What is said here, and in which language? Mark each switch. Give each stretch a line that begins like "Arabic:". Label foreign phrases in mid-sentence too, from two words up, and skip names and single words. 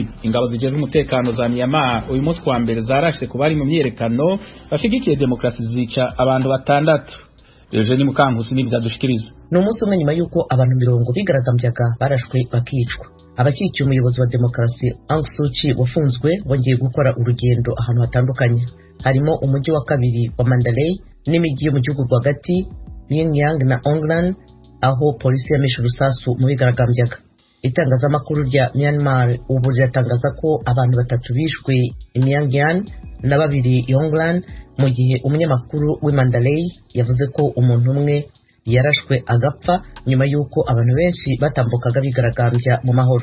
Rundi: Ingabo zijejwe umutekano za Myanmar uyu munsi wa mbere zarashwe kubari mu myerekano bashigikiye demokrasi zica abantu batandatu. Eugene Mukankusi n'ibyadushikiriza.
Kinyarwanda: Ni umunsi umwe nyuma yuko abantu 20 bigaragambyaga barashwe bakicwa. Abashyigikiye umuyobozi wa demokrasi Aung San Suu Kyi wafunzwe bongeye gukora urugendo ahantu hatandukanye. Harimo umujyi wa kabiri wa Mandalay n'imijyi yo mu gihugu rwagati Pyongyang na Onglan aho polisi yamishe urusasu mu bigaragambyaga. Itangazamakuru rya Myanmar ubu riratangaza ko abantu 3 bishwe i Pyongyang na 2 i Onglan mu gihe umunyamakuru w'i Mandalay yavuze ko umuntu umwe yarashwe agapfa nyuma yuko abantu benshi batambukaga bigaragambya mu mahoro.